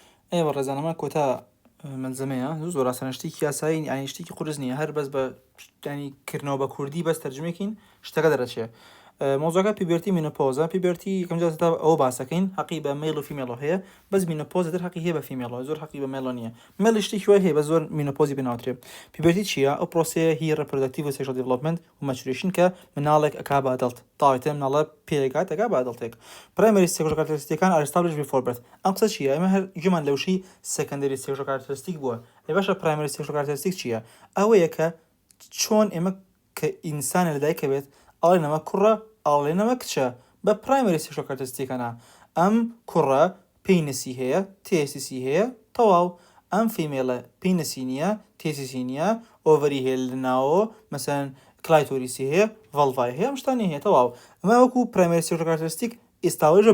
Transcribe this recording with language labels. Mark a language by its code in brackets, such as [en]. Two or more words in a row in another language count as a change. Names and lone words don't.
[ckb] ئێوە ڕێزانەمە کۆتا مەلزەمەیە زۆر ڕاستەنە شتێکی یاسایی یانی شتێکی قورس نییە هەر بەس بە ینی کردنەوە بە کوردی بەس تەرجمەکەین شتەکە دەرەچێ مۆزۆکە پیبرتی مینۆپۆزە پیبرتی یەکەم جار ئەوە باسەکەین حەقی بە مێڵ و فیمێڵ هەیە بەس مینۆپۆز دەر حەقی هەیە بە فیمێڵ زۆر حەقی بە مێڵ نییە مێڵی شتێکی وای هەیە بە زۆر مینۆپۆزی بناوترێ پیبرتی چییە ئەو پرۆسەیە هی ڕەپرۆداکتیڤ و سێکشوال دیڤلۆپمنت و مەچوریشن کە مناڵێک ئەکا بە ئەدەڵت تاوەتە مناڵە پێگات ئەکا بە ئەدەڵتێک [en] primary sexual characteristics are established before birth [ckb] ئەم قسە چییە ئێمە هەر گوێمان لەوشی [en] secondary sexual characteristic [ckb] بووە ێ باشە [en] primary sexual characteristic [ckb] چییە ئەوەیە کە چۆن ئێمە کە ئینسانە لەدایکە بێت ئاڵێنەمە کوڕە ئاڵێنەمە کچە بە [en] primary sexual characteristics [ckb] ئەم کوڕە پێینەسی هەیە تێسیسی هەیە تەواو ئەم فیمێڵە پێینەسی نییە تێسیسی نییە ئۆڤەری هەیە لەناوە مەسەن کلایتۆریسی هەیە ڤەڵڤای هەیە ئەم شتانی هەیە تەواو ئەمە وەکو [en] primary sexual characteristic [ckb] ئێستاوەژە